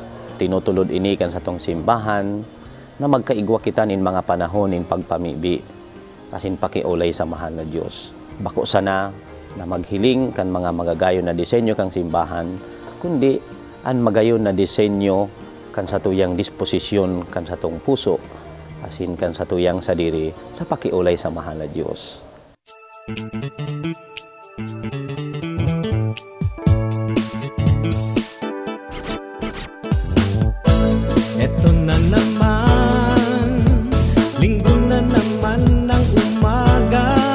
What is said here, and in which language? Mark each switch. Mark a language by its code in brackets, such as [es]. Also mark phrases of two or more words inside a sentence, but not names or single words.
[bik] Tinutulod ini kan sa tong simbahan na magkaigwa kita nin mga panahon nin pagpamibi asin pakiulay sa mahal na Diyos. Bako sana na maghiling kan mga magagayon na disenyo kang simbahan, kundi an magayon na disenyo kan sa tuyang disposisyon kan sa tong puso asin kan sa tuyang sadiri sa pakiulay sa mahal na Diyos. [tl] Eto na naman, linggo na naman ng umaga.